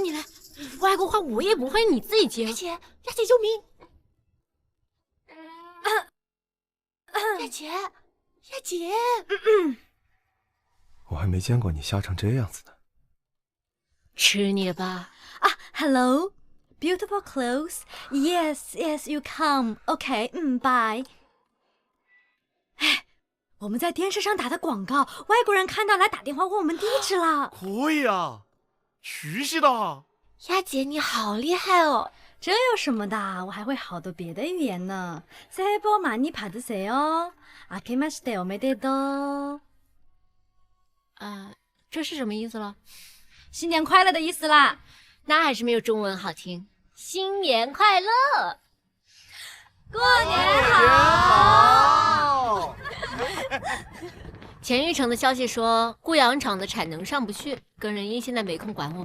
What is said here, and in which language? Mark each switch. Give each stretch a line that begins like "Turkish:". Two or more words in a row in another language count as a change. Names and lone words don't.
Chinese: 外国话我也不会，你自己接。雅姐，雅姐救命！雅姐，雅姐，我还没见过你吓成这样子呢。吃你的吧。
English: 啊 ，Hello, beautiful clothes. Yes, yes, you come. OK, bye.
Chinese: 哎，我们在电视上打的广告，外国人看到来打电话问我们地址了。可以啊，熟悉的。雅姐你好厉害哦！这有什么的？我还会好多别的语言呢。
Korean: 새해 복 많이 받으세요.
Japanese: あけまして おめでとう.
Chinese: 这是什么意思了？新年快乐的意思啦。那还是没有中文好听。新年快乐，过年好。钱玉成的消息说，固阳厂的产能上不去，耿仁一现在没空管我们。